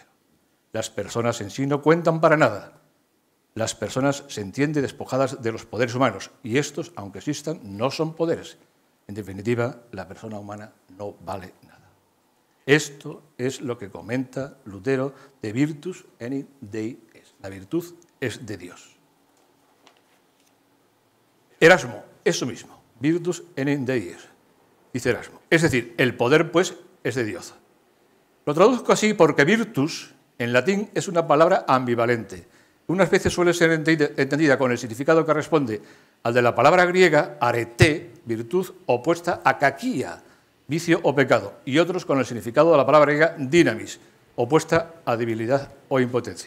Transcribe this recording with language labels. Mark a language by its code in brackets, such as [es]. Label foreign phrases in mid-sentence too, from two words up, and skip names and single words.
[es] Las personas en sí no cuentan para nada. Las personas se entienden despojadas de los poderes humanos y estos, aunque existan, no son poderes. En definitiva, la persona humana no vale nada. Esto es lo que comenta Lutero de [la] Virtus enim Dei est. [es] La virtud es de Dios. Erasmo, eso mismo. [la] Virtus enim Dei est, [es] dice Erasmo. Es decir, el poder, pues, es de Dios. Lo traduzco así porque virtus, en latín, es una palabra ambivalente. Unas veces suele ser entendida con el significado que responde al de la palabra griega arete, virtud, opuesta a kakia, vicio o pecado, y otros con el significado de la palabra griega dynamis, opuesta a debilidad o impotencia.